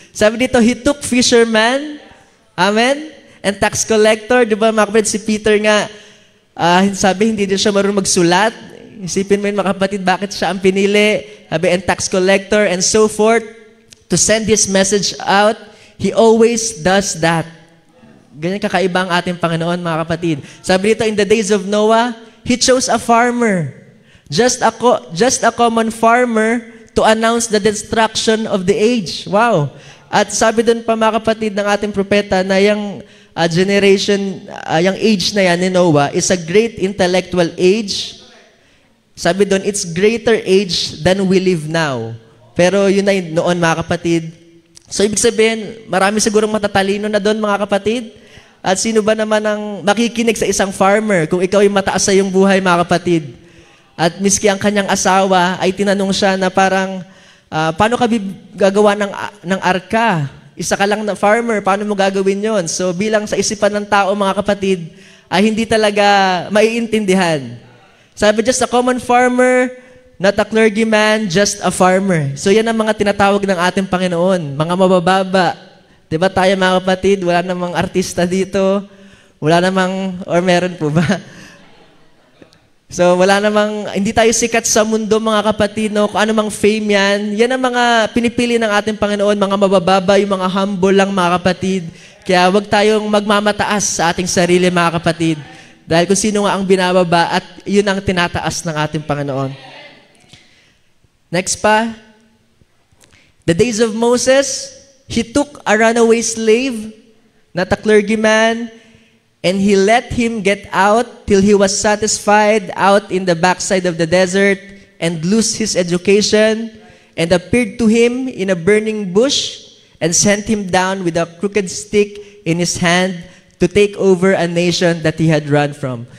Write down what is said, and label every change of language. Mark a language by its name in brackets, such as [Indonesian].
[Filipino] Sabi dito, [English] He took fishermen, amen, and tax collector. [Filipino] Di ba, mga kapatid, si Peter nga, sabi, hindi din siya marunong magsulat. Isipin mo yun, mga kapatid, bakit siya ang pinili? [English] Sabi, and tax collector, and so forth, to send His message out. He always does that. [Filipino] Ganyan kakaiba ang ating Panginoon, mga kapatid. [English] Sabi dito, in the days of Noah, He chose a farmer. Just a common farmer to announce the destruction of the age. [Filipino] Wow. At sabi doon pa, mga kapatid, ng ating propeta na yung generation, yung age na yan ni Noah [English] is a great intellectual age. [Filipino] Sabi doon, [English] it's greater age than we live now. [Filipino] Pero yun na noon, mga kapatid. So, ibig sabihin, marami sigurong matatalino na doon, mga kapatid. At sino ba naman ang makikinig sa isang farmer kung ikaw ay mataas sa iyong buhay, mga kapatid? At miski ang kanyang asawa ay tinanong siya na parang, paano ka gagawa ng arka? Isa ka lang na farmer, paano mo gagawin yon? So, bilang sa isipan ng tao, mga kapatid, ay hindi talaga maiintindihan. [English] Sabi, just a common farmer, not a clergyman, just a farmer. [Filipino] So yan ang mga tinatawag ng ating Panginoon, mga mabababa. Diba tayo, mga kapatid, wala namang artista dito, wala namang, or meron po ba? So wala namang, hindi tayo sikat sa mundo, mga kapatid, no? Kung anumang fame yan, yan ang mga pinipili ng ating Panginoon, mga mabababa, yung mga humble lang, mga kapatid. Kaya wag tayong magmamataas sa ating sarili, mga kapatid. Dahil kung sino nga ang binababa at yun ang tinataas ng ating Panginoon. [English] Next pa, the days of Moses, he took a runaway slave, not a clergyman, and he let him get out till he was satisfied out in the backside of the desert and lose his education, and appeared to him in a burning bush and sent him down with a crooked stick in his hand to take over a nation that he had run from.